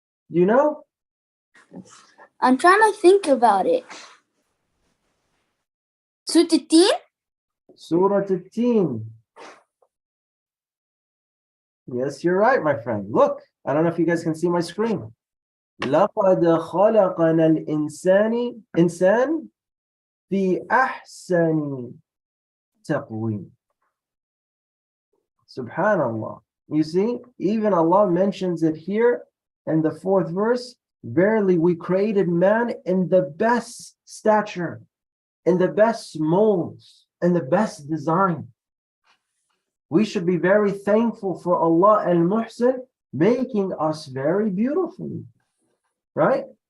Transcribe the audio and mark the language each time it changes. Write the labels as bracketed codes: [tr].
[en] You know? I'm trying to think about it. Surah Al-Teen? Surah Al-Teen. Yes, you're right, my friend. Look, I don't know if you guys can see my screen. [ar] لقد خلقنا إنسان في أحسن تقويم. Subhanallah. [en] You see, even Allah mentions it here in the 4th verse. Verily, we created man in the best stature, in the best molds, in the best design. We should be very thankful for Allah al-Muhsin making us very beautifully, right?